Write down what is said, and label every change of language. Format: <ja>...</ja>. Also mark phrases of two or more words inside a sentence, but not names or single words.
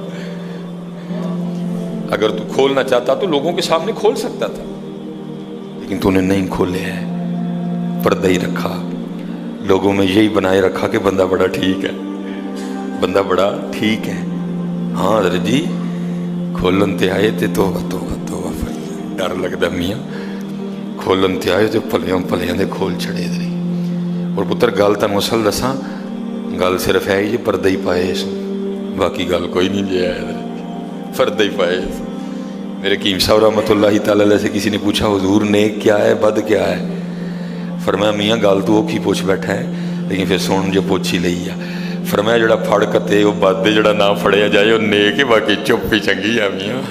<ur>اگر تو کھولنا چاہتا تو لوگوں کے سامنے کھول سکتا تھا، لیکن تو نے نہیں کھولے ہیں، پردہ ہی رکھا، لوگوں میں یہی بنائے رکھا کہ بندہ بڑا ٹھیک ہے، بندہ بڑا ٹھیک ہے۔</ur> <pa>ہاں حضرت جی کھولن تے آئے تے توبہ توبہ توبہ، ڈر لگتا میاں، کھولن تے آئے تے پلیاں پلیاں دے کھول چھڑے دے۔ اور پتر گل تنوں اصل دساں، گل صرف ہے یہ پردہ ہی پائے سو، باقی گل کوئی نہیں جی ہے، پردہ ہی پائے سو۔</pa> <ur>میرے قیم صاحب</ur> <ar>رحمۃ اللہ تعالی علیہ</ar> <ur>سے کسی نے پوچھا حضور نیک کیا ہے بد کیا ہے؟</ur> <pa>فرمایا میاں گل تو وہ کی پوچھ بیٹھا ہے، لیکن پھر سن جو پوچھی لئی ہے۔ فرمایا جڑا پھڑ کتے وہ بد دے، جڑا نہ پھڑیا جائے وہ نیک ہے، باقی چپ ہی چنگی ہے میاں۔</pa>